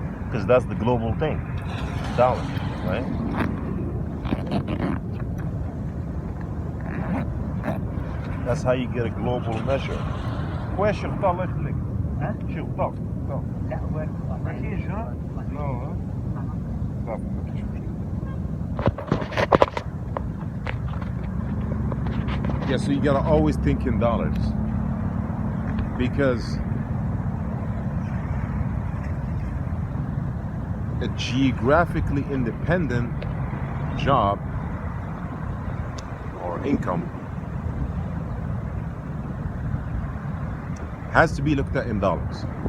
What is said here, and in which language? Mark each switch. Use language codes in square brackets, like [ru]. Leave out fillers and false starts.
[en] Because that's the global thing, dollars, right? That's how you get a global measure. [ar] وين شغطة الله يخليك؟ ها؟ شغطة. لا وين؟ ما كاينش ها؟ لا ها؟ صافي ما كاينش مشكل. [en] Yeah, so you gotta always think in dollars. Because a geographically independent job or income has to be looked at in dollars.